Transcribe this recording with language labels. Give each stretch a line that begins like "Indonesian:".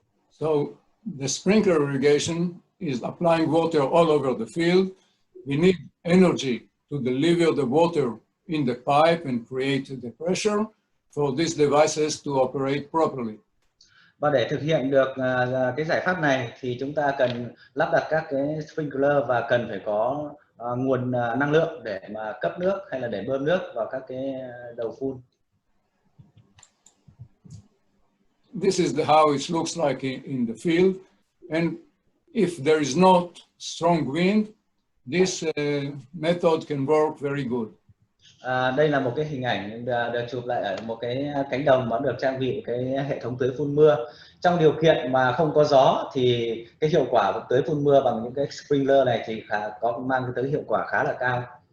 English: So the sprinkler irrigation is applying water all over the field. We need energy to deliver the water in the pipe and create the pressure for these devices to operate properly.
Vietnamese: Và để thực hiện được cái giải pháp này thì chúng ta cần lắp đặt các cái sprinkler và cần phải có nguồn năng lượng để mà cấp nước hay là để bơm nước vào các cái đầu phun.
English: This is how it looks like in the field, and if there is not strong wind, this method can work very good.
Vietnamese: Đây là một cái hình ảnh được chụp lại ở một cái cánh đồng mà được trang bị cái hệ thống tưới phun mưa. Trong điều kiện mà không có gió thì cái hiệu quả của tưới phun mưa bằng những cái sprinkler này thì mang tới hiệu quả khá là cao.